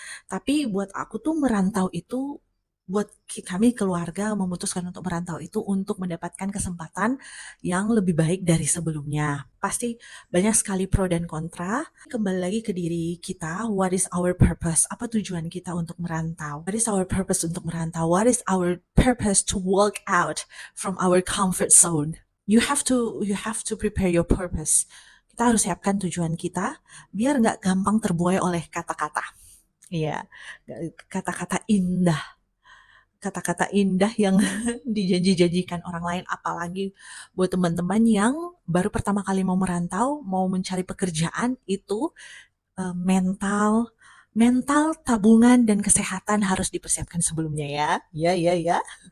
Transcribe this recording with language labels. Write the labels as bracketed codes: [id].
[id] Tapi buat aku tuh merantau itu, buat kami keluarga memutuskan untuk merantau itu untuk mendapatkan kesempatan yang lebih baik dari sebelumnya. Pasti banyak sekali pro dan kontra. Kembali lagi ke diri kita, [en] what is our purpose? [id] Apa tujuan kita untuk merantau? [en] What is our purpose [id] untuk merantau? [en] What is our purpose to walk out from our comfort zone? You have to prepare your purpose. [id] Kita harus siapkan tujuan kita biar nggak gampang terbuai oleh kata-kata. Iya, kata-kata indah yang dijanji-janjikan orang lain, apalagi buat teman-teman yang baru pertama kali mau merantau, mau mencari pekerjaan, itu mental, tabungan, dan kesehatan harus dipersiapkan sebelumnya ya. Ya.